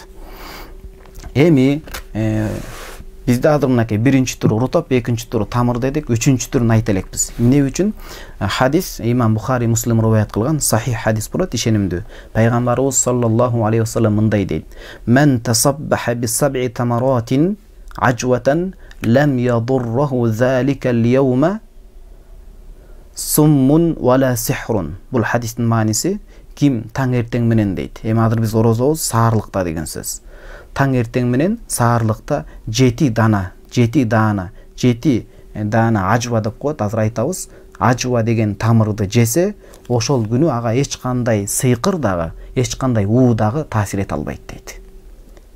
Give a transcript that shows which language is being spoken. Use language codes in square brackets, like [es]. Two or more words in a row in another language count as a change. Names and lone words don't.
[ky] Эми бизде азыр мынакей биринчи түрү рутоп, экинчи түрү тамыр дедик, үчүнчү түрүн айта элекпиз. Эмне үчүн? Хадис имам Бухари, Муслим риваят кылган сахих хадис болот, ишенимдүү. [ar] Пайгамбарыбыз صلى الله عليه وسلم [ky] мындай дейт: [ar] "من تصبح بسبع تمرات عجوة لم يضره ذلك اليوم سم ولا سحر." [ky] Бул хадистин мааниси, ким таң эртең менен дейт. Эми азыр биз орозобуз саарлыкта деген сөз. Таң эртең менен саарлыкта 7 даана ажва деп коет. Азыр айтабыз, ажва деген тамырды жесе, ошол күнү ага эч кандай сыйкыр дагы, эч кандай уу дагы таасир эте албайт дейт.